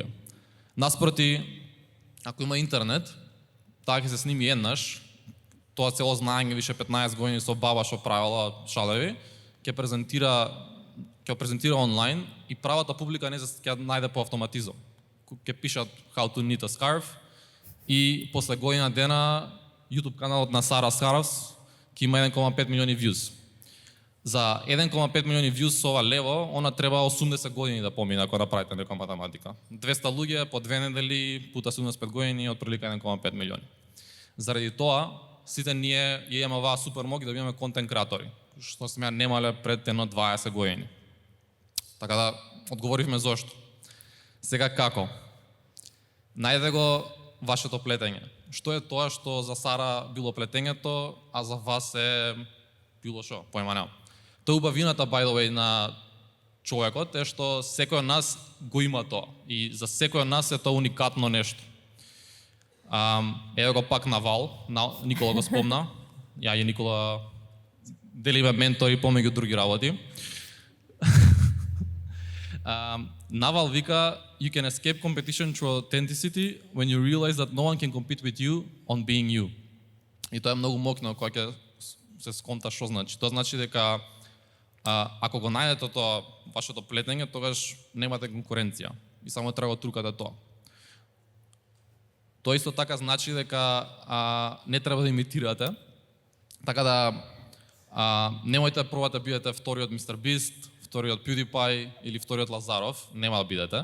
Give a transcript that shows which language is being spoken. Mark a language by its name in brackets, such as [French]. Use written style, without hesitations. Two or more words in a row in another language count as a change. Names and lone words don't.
[Macedonian] Наспроти, ако има интернет, таа ќе се сними еднаш, тоа цело знаење више 15 години со баба што правила шалеви, ќе презентира онлайн и правата публика не ќе најде по автоматизам. Ќе пишат [English] how to knit a scarf [Macedonian] и после година дена YouTube каналот на Сара Скарфс ќе има 1,5 милиони views. За 1,5 милиони views со ова лево, она треба 80 години да помине ако направите некоја математика. 200 луѓе по 2 недели пута 75 години од прилика 1,5 милиони. Заради тоа, сите ние имаме оваа супер моќ да бидеме контент креатори, што сме ја немале пред едно 20 години. Така да одговоривме зошто. Сега како? Најде го вашето плетење. Што е тоа што за Сара било плетењето, а за вас е било што? Појма немам. Тоа е убавината, [English] by the way, [Macedonian] на човекот е што секој од нас го има тоа. И за секој од нас е тоа уникатно нешто. Ево го пак Навал, Никола го спомна. Ја и Никола делиме ментори помеѓу други работи. Навал вика, [English] you can escape competition through authenticity when you realize that no one can compete with you on being you. [Macedonian] И тоа е многу мокно кога ќе се сконта што значи. Тоа значи дека ако го најдете тоа вашето плетење, тогаш немате конкуренција и само треба да трукате тоа. Тоа исто така значи дека не треба да имитирате, така да немојте да пробате да бидете вториот Мистер Бист, вториот PewDiePie или вториот Лазаров, нема да бидете.